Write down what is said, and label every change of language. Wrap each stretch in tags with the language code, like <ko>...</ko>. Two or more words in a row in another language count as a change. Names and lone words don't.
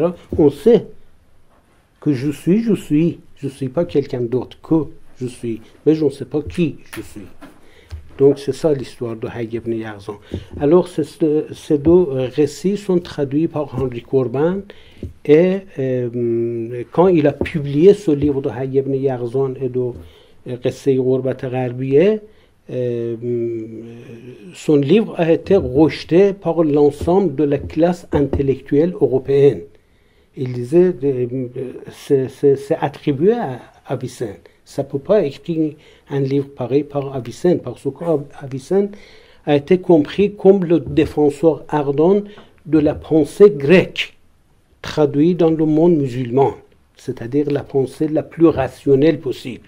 <fr>On sait que je suis pas quelqu'un d'autre que je suis, mais je ne sais pas qui je suis. Donc c'est ça l'histoire de Hayy ibn Yaghzan. Alors ces deux récits sont traduits par Henri Corbin, et quand il a publié ce livre de Hayy ibn Yaghzan et de قصه غربت غربیه, son livre a été rejeté par l'ensemble de la classe intellectuelle européenne. Il disait c'est attribué à Avicenne. Ça ne peut pas écrire un livre pareil par Avicenne, parce qu'Avicenne a été compris comme le défenseur ardent de la pensée grecque, traduite dans le monde musulman, c'est-à-dire la pensée la plus rationnelle possible.</fr>